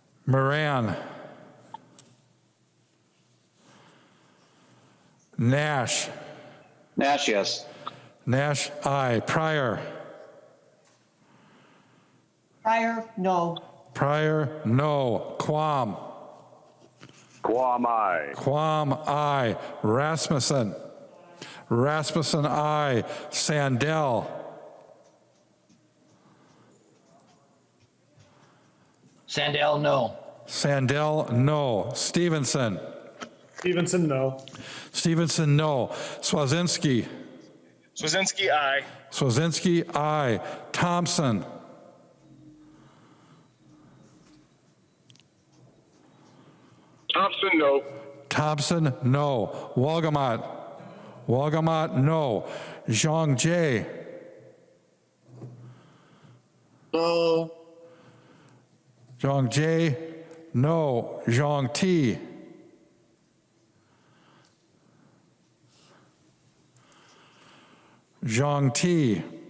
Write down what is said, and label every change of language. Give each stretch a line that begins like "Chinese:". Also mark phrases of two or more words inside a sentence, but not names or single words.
English: Moran. Nash. Nash, yes. Nash, aye. Pryor. Pryor, no. Pryor, no. Quam. Quam, aye. Quam, aye. Rasmussen. Rasmussen, aye. Sandell. Sandell, no. Sandell, no. Stevenson. Stevenson, no. Stevenson, no. Swazinski. Swazinski, aye. Swazinski, aye. Thompson. Thompson, no. Thompson, no. Wolgamott. Wolgamott, no. Zhang Jie. No. Zhang Jie, no. Zhang Ti. Zhang Ti.